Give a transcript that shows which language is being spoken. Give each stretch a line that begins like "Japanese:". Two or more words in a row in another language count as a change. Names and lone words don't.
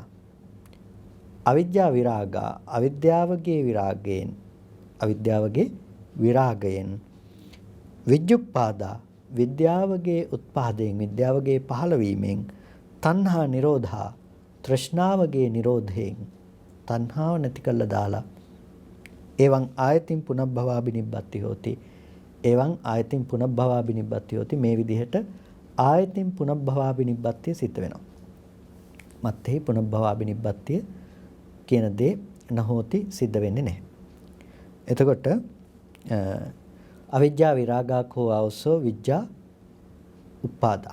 Pali: අවිජ්ජා විරාගා
Sinhala: අවිද්‍යාවගේ විරාගයෙන් විජ්ජුප්පාදා විද්‍යාවගේ උත්පාදයෙන් විද්‍යාවගේ පහළවීමෙන්
Pali: තණ්හා නිරෝධා
Sinhala: තෘෂ්ණාවගේ නිරෝධයෙන් තණ්හාව නැති කළා දාලා
Pali: එවං ආයතින් පුනබ්භවාබිනිබ්බති හෝති. එවං ආයතින් පුනබ්භවාබිනිබ්බති හෝති.
Sinhala: මේ විදිහට
Pali: ආයතින් පුනබ්භවාබිනිබ්බතිය
Sinhala: සිද්ධ වෙනවා. මත්තේ පුනබ්භවාබිනිබ්බතිය කියන දේ නැහොති සිද්ධ වෙන්නේ නැහැ.
Pali: එතකොට අවිජ්ජා විරාගාකෝ අවසෝ විජ්ජා උප්පාදා.